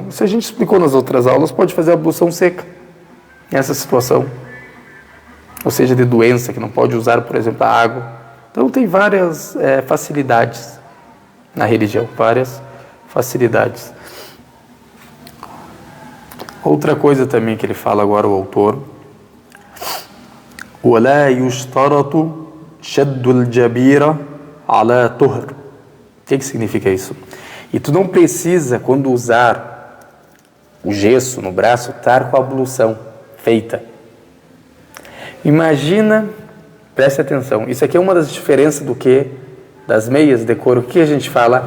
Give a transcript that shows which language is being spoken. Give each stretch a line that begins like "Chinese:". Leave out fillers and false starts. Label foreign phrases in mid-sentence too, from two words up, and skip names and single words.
Portuguese: Isso a gente explicou nas outras aulas, pode fazer a ablução seca nessa situação. Ou seja, de doença, que não pode usar, por exemplo, a água. Então tem várias facilidades na religião, várias facilidades. Outra coisa também que ele fala agora, o autor,
Arabic: وَلَا يُشْتَرَطُ شَدُّ الْجَبِيرَ عَلَى طُهْرٍ.
Portuguese: O que significa isso? E tu não precisa, quando usar o gesso no braço, estar com a ablução feita. Imagina, preste atenção, isso aqui é uma das diferenças do que? Das meias de couro. O que a gente fala?